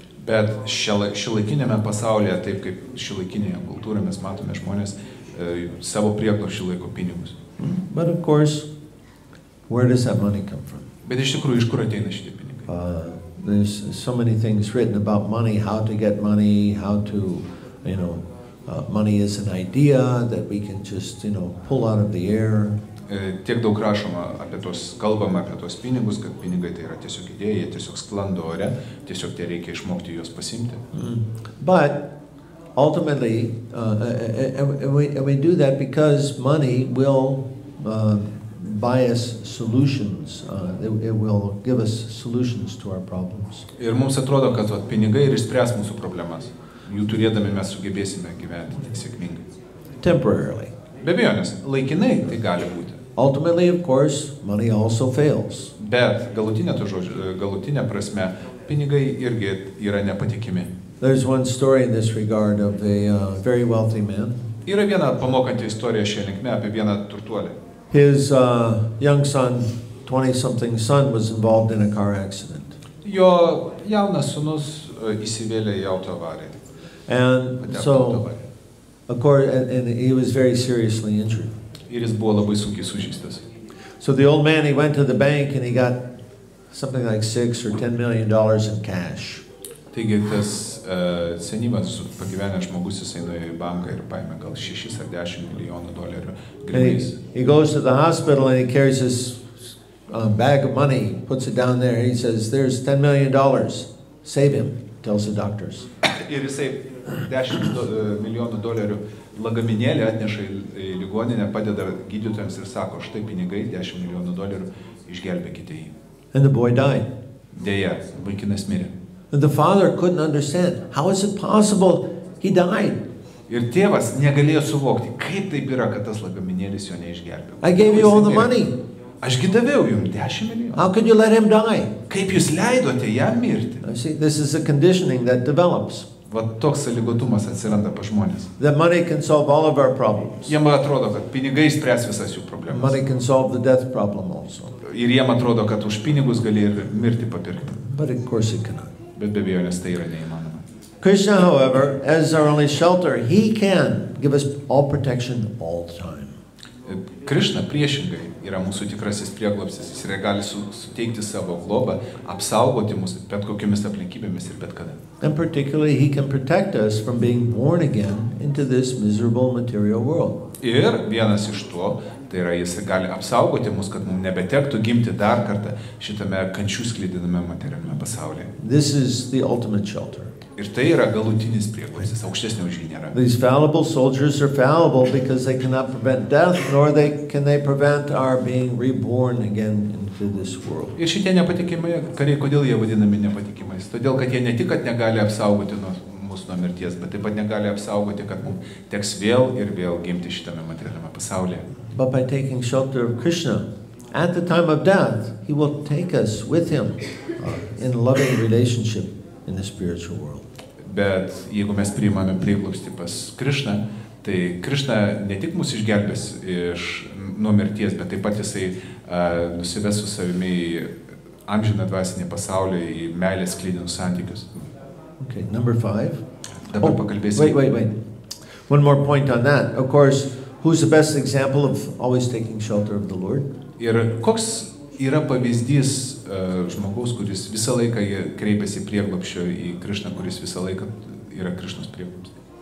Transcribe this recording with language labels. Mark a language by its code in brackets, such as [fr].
[lt] Bet šiuolaikinėme pasaulyje, taip kaip šiuolaikinėje kultūroje mes matome žmonės savo prieglobsčiu laiko pinigus. [en] But of course, where does that money come from? [lt] Bet iš tikrųjų iš kur ateina šitie pinigai? [en] There's so many things written about money, how to get money, how to, money is an idea that we can just, pull out of the air. [lt] Tiek daug rašoma kalbama apie tos pinigus, kad pinigai tai yra tiesiog idėja, jie tiesiog sklando ore, tiesiog tie reikia išmokti juos pasimti. [en] But ultimately, we do that because money will buy us solutions. It will give us solutions to our problems. [lt] Ir mums atrodo, kad pinigai ir išspręs mūsų problemas. Jų turėdami mes sugebėsime gyventi sėkmingai. [en] Temporarily. [lt] Be abejonės, laikinai tai gali būti. [en] Ultimately, of course, money also fails. [lt] Bet galutinė prasme, pinigai irgi yra nepatikimi. [en] There's one story in this regard of a very wealthy man. [lt] Yra viena pamokanti istorija šią linkme apie vieną turtuolį. [en] His young son, 20-something son, was involved in a car accident. [lt] Jo jaunas sūnus įsivėlė į autoavariją. [en] And so, of course, and he was very seriously injured. [lt] Ir jis buvo labai sunkiai sužeistas. [en] So the old man, he went to the bank and he got something like $6 or $10 million in cash. [lt] Taigi tas senyvas pagyvenęs žmogus jis nuėjo į banką ir paėmė gal 6 ar 10 milijonų dolerių grynais. [en] He goes to the hospital and he carries his bag of money, puts it down there. He says, "There's $10 million. Save him," tells the doctors. [lt] Ir jisai 10 milijonų dolerių lagaminėlį atneša į ligoninę, padeda gydytojams ir sako, štai pinigai, 10 milijonų dolerių, išgelbėkite jį. [en] And the boy died. [lt] Deja, vaikinas mirė. [en] And the father couldn't understand. How is it possible he died? [lt] Ir tėvas negalėjo suvokti, kaip taip yra, kad tas lagaminėlis jo neišgelbėjo. [en] I gave you all the money. [lt] Ašgi daviau jums 10 milijonų. [en] How could you let him die? [lt] Kaip jūs leidote jam mirti? [en] See, this is a conditioning that develops. [lt] Va toks sąlygotumas atsiranda pas žmonės. [en] That money can solve all of our problems. [lt] Jiem atrodo, kad pinigai spręs visas jų problemas. [en] Money can solve the death problem also. [lt] Ir jiem atrodo, kad už pinigus gali ir mirti papirkti. [en] But of course it cannot. [lt] Bet be abejonės tai yra neįmanoma. [en] Krishna, however, as our only shelter, he can give us all protection all the time. [lt] Krishna priešingai yra mūsų tikrasis prieglobstis. Jis gali suteikti savo globą, apsaugoti mus bet kokiamis aplinkybėmis ir bet kada. [en] And particularly, he can protect us from being born again into this miserable material world. [lt] Ir vienas iš to, tai yra jis gali apsaugoti mus, kad mums nebetektų gimti dar kartą šitame kančių sklidiname materialiame pasaulyje. [en] This is the ultimate shelter. [lt] Ir tai yra galutinis prieglobstis, aukštesnio už jį nėra. [en] These fallible soldiers are fallible because they cannot prevent death, nor can they prevent our being reborn again into this world. [lt] Ir šitie nepatikimai kariai, kodėl jie vadinami nepatikimais? Todėl, kad jie ne tik, kad negali apsaugoti mūsų nuo mirties, bet taip pat negali apsaugoti, kad mums teks vėl ir vėl gimti šitame materialiame pasaulyje. [en] But by taking shelter of Krishna, at the time of death, he will take us with him in loving relationship in the spiritual world. [lt] Bet jeigu mes priimame prieglobstį pas Krišną, tai Krišna ne tik mus išgelbės nuo mirties, bet taip pat jisai nusives su savimi į amžiną dvasinį pasaulį, į meilės sklidinus santykius. [en] Okay, number 5. [lt] Dabar pakalbėsime. [en] Wait. One more point on that. Of course, who's the best example of always taking shelter of the Lord? [lt] Ir koks yra pavyzdys žmogaus, kuris visą laiką kreipiasi prieglobsčio į Krišną, kuris visą laiką yra Krišnos prieglobstį.